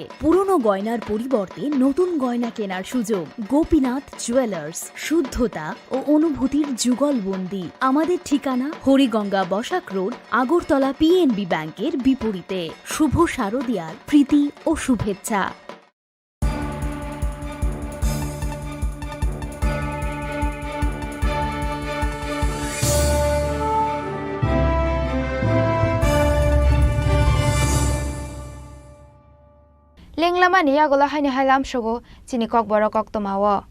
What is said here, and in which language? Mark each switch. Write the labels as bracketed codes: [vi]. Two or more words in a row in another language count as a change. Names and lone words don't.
[bn] পুরনো গয়নার পরিবর্তে নতুন গয়না কেনার সুযোগ। গোপীনাথ জুয়েলার্স, শুদ্ধতা ও অনুভূতির যুগলবন্দি। আমাদের ঠিকানা হরিগঙ্গা বসাক রোড, আগরতলা PNB ব্যাংকের বিপরীতে। শুভ শারদিয়ার প্রীতি ও শুভেচ্ছা। [trp] Lenglama ni yagola haini hailam shogo chini kokborok oktomawo.